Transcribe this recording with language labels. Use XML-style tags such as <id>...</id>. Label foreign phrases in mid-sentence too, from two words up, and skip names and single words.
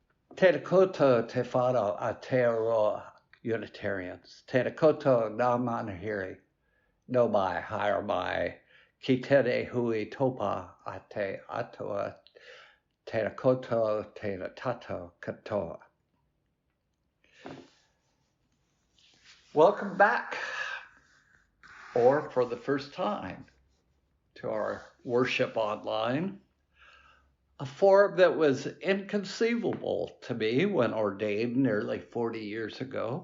<mi>Tēnā koutou te whānau Aotearoa Unitarians. Tēnā koutou ngā manahiri, no mai, haere mai, ki tere hui topa a te atua, tēnā koutou, tēnā tatou katoa.</mi> <en>Welcome back, or for the first time, to our worship online. A form that was inconceivable to me when ordained nearly 40 years ago.</en>